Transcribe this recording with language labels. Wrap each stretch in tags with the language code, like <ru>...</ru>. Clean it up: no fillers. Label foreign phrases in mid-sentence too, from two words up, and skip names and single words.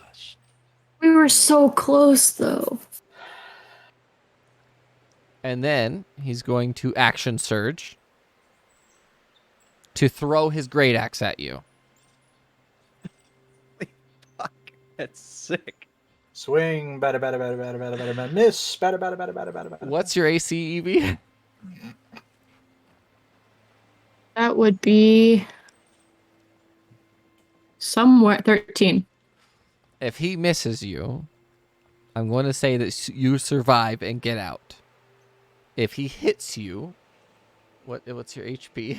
<en>We were so close, though. And then he's going to action surge to throw his great axe at you. fuck. That's sick. Swing, bada bada bada bada bada bada bada, miss, bada bada bada bada bada bada. What's your AC, Evie? That would be somewhere 13. If he misses you, I'm going to say that you survive and get out. If he hits you, what's your HP?</en>